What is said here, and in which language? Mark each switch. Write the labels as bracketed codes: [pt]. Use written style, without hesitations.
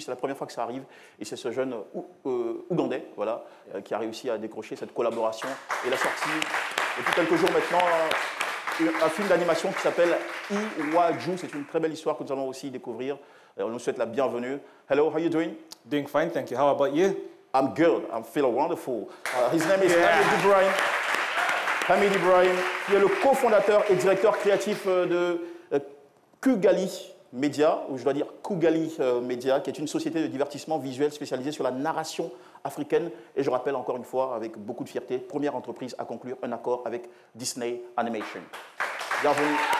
[fr] C'est la première fois que ça arrive et c'est ce jeune Ougandais, voilà, qui a réussi à décrocher cette collaboration. Et il a sorti depuis quelques jours maintenant un film d'animation qui s'appelle Iwaju. C'est une très belle histoire que nous allons aussi découvrir. On nous souhaite la bienvenue. [en] Hello, how are you doing? Doing fine, thank you. How about you? I'm good. I'm feeling wonderful. His name is Hamid Ibrahim. [fr] Hamid Ibrahim, qui est le cofondateur et directeur créatif de Kugali Media, ou je dois dire Kugali Media, qui est une société de divertissement visuel spécialisée sur la narration africaine. Et je rappelle encore une fois, avec beaucoup de fierté, première entreprise à conclure un accord avec Disney Animation. Bienvenue.